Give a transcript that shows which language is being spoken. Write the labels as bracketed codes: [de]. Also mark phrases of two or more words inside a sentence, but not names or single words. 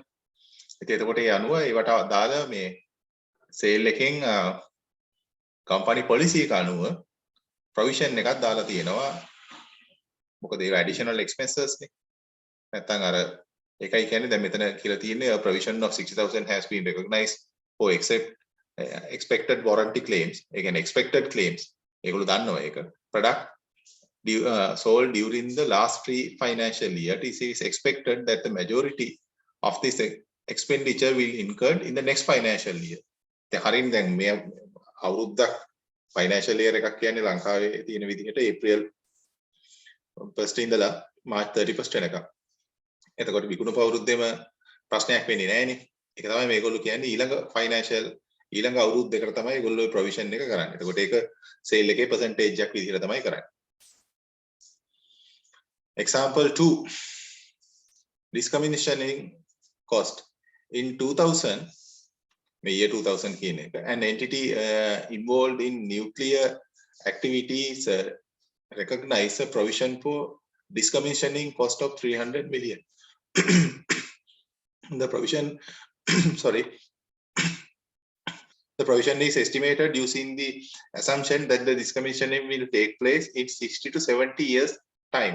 [si] ඉතින් එතකොට ඒ අනුව ඒවට දාලා මේ සේල් එකෙන් [en] company policy [si] එක අනුව ප්‍රොවිෂන් එකක් දාලා තියෙනවා. මොකද ඒ [en] additional expenses [si] නේ. නැත්නම් අර ඒකයි කියන්නේ දැන් මෙතන කියලා තියෙන්නේ [en] provision of 60000 has been recognized for expected warranty claims. [si] ඒ කියන්නේ [en] expected claims. [si] ඒගොල්ලෝ දන්නවා ඒක. [en] product sold during the last 3 financial year. It is expected that the majority of this expenditure will incurred in the next financial year. [si] හරින් දැන් මේ අවුරුද්දක් [en] financial year [si] එකක් කියන්නේ ලංකාවේ තියෙන විදිහට ඒප්‍රිල් 1st ඉඳලා මාර්ච් 31st වෙනකම්. එතකොට විකුණුපු අවුරුද්දේම ප්‍රශ්නයක් වෙන්නේ නැහැනේ. ඒක තමයි මේගොල්ලෝ කියන්නේ ඊළඟ අවුරුද්දකට තමයි ඒගොල්ලෝ ඔය ප්‍රොවිෂන් එක කරන්නේ. එතකොට ඒක සේල් එකේ percentage එකක් විදිහට තමයි කරන්නේ. [en] Example 2. Decommissioning cost. In 2000 May year 2000 [si] කියන එක [en] an entity involved in nuclear activities recognize a provision for decommissioning cost of 300 million. The provision is estimated using the assumption that the decommissioning will take place in 60 to 70 years time.